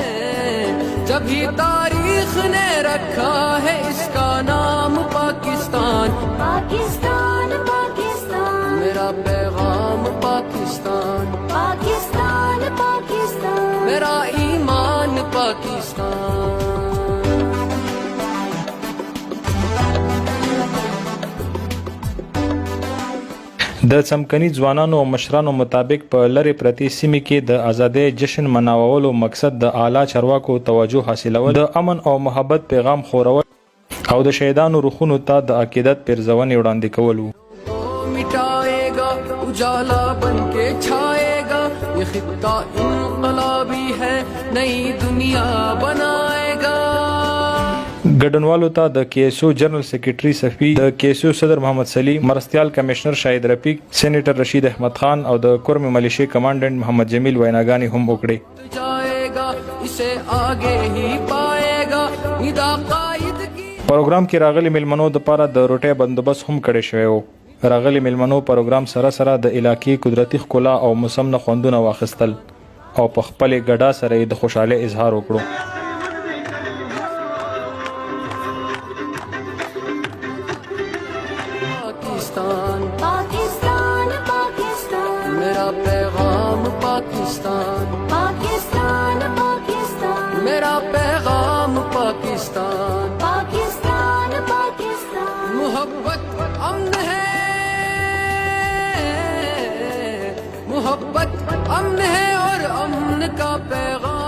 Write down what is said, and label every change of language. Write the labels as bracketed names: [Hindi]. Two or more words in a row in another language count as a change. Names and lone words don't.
[Urdu] جبھی تاریخ نے رکھا ہے اس کا نام پاکستان پاکستان پاکستان میرا پیغام پاکستان پاکستان پاکستان میرا ایمان پاکستان. [Pashto] د څمکني ځوانانو او مشرانو مطابق په لری پرتی سیمې کې د ازادۍ جشن مناوولو مقصد د اعلی چارواکو توجه حاصلول، د امن او محبت پیغام خورول او د شهیدانو روحونو ته د عقیدت پیرزونې وړاندې کول وو. [Urdu] مٹائے گا اجالا بن کے چھائے گا یہ خطہ انقلابی ہے نئی دنیا بنائے گا. [Pashto] ګډونوالو ته د کیسو جنرال سیکریټري صفی، د کیسو صدر محمد سلیم، مرستیال کمشنر شاهد رفیق، سېنیټر رشید احمد خان او د کورمې ملیشي کمانډنټ محمد جمیل ویناګانې هم وکړې. پروګرام کې راغلي میلمنو دپاره د روټۍ بندوبست هم کړی شوی و. راغلي میلمنو پروګرام سره سره د علاقې قدرتي ښکلا او موسم نه خوندونه واخیستل او په خپلې ګډا سره یې د خوشحالۍ اظهار وکړو. [Urdu] پاکستان پاکستان پاکستان میرا پیغام پاکستان پاکستان پاکستان میرا پیغام پاکستان پاکستان پاکستان محبت امن ہے محبت امن ہے اور امن کا پیغام